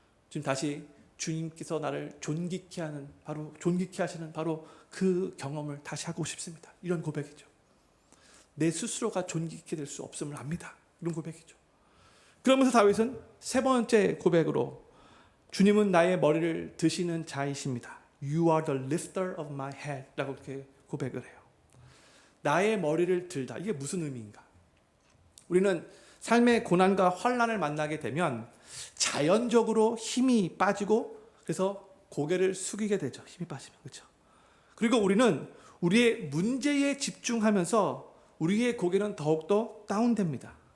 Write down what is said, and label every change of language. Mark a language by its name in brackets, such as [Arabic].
[Korean] 지금 다시 주님께서 나를 존귀케 하시는 바로 그 경험을 다시 하고 싶습니다. 이런 고백이죠. 내 스스로가 존귀케 될 수 없음을 압니다. 이런 고백이죠. 그러면서 다윗은 세 번째 고백으로 주님은 나의 머리를 드시는 자이십니다. [English] You are the lifter of my head [Korean] 라고 이렇게 고백을 해요. 나의 머리를 들다. 이게 무슨 의미인가? 우리는 삶의 고난과 환난을 만나게 되면 자연적으로 힘이 빠지고 그래서 고개를 숙이게 되죠. 힘이 빠지면. 그렇죠? 그리고 우리는 우리의 문제에 집중하면서 우리의 고개는 더욱더 다운됩니다.